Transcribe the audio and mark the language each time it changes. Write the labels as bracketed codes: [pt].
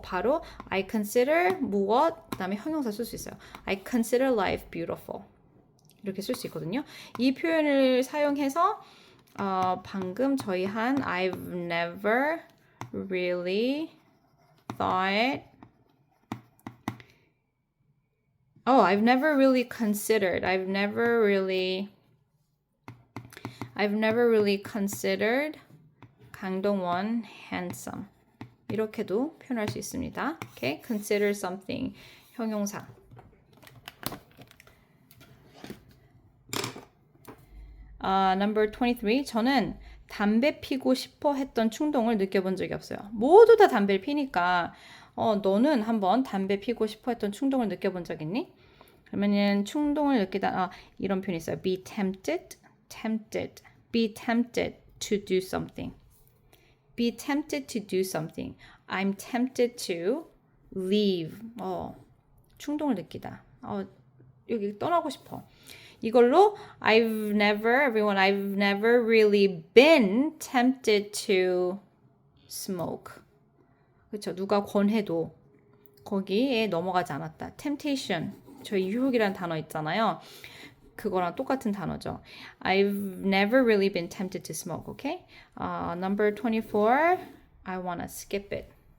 [ko] 바로 [en] I consider [ko] 무엇 그다음에 형용사 쓸 수 있어요. [en] I consider life beautiful. [ko] 이렇게 쓸 수 있거든요. 이 표현을 사용해서 방금 저희 한 [en] I've never really thought I've never really considered. I've never really considered 강동원 handsome. [ko] 이렇게도 표현할 수 있습니다. [en] Okay? Consider something. [ko] 형용사. [en] Number 23. [ko] 저는 담배 피고 싶어 했던 충동을 느껴본 적이 없어요. 모두 다 담배를 피니까 너는 한번 담배 피고 싶어 했던 충동을 느껴본 적 있니? 그러면은 충동을 느끼다 이런 표현이 있어요. [en] Be tempted. Be tempted to do something. Be tempted to do something. I'm tempted to leave. [ko] 충동을 느끼다. 여기 떠나고 싶어. 이걸로 [en] I've never really been tempted to smoke. [ko] 그렇죠. 누가 권해도 거기에 넘어가지 않았다. [en] temptation. [ko] 저희 유혹이라는 단어 있잖아요. 그거랑 똑같은 단어죠. [en] I've never really been tempted to smoke. Okay? Number 24. I wanna skip it.